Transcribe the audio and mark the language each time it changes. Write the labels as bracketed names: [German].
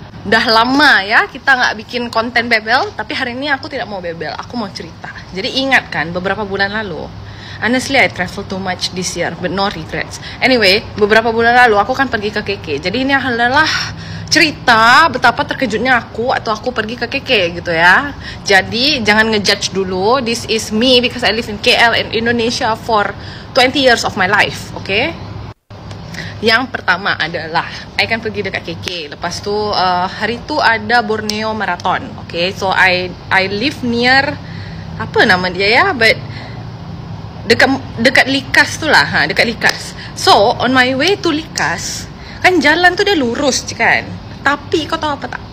[Indonesian] Udah lama ya kita nggak bikin konten bebel, tapi hari ini aku tidak mau bebel, aku mau cerita. Jadi ingat kan beberapa bulan lalu, [English] honestly I travel too much this year but no regrets. [Indonesian] Anyway, beberapa bulan lalu aku kan pergi ke KK. Jadi ini adalah cerita betapa terkejutnya aku atau aku pergi ke KK gitu ya. Jadi jangan ngejudge dulu. [English] This is me because I live in KL in Indonesia for 20 years of my life, okay? [Indonesian] Yang pertama adalah I kan pergi dekat KK. [Malay] Lepas tu hari tu ada Borneo Marathon. [English] Okay, so I live near [Malay] apa nama dia ya, [English] but [Malay] dekat Likas tu lah, dekat Likas. [English] So on my way to Likas, [Malay] kan jalan tu dia lurus kan. Tapi kau tahu apa tak?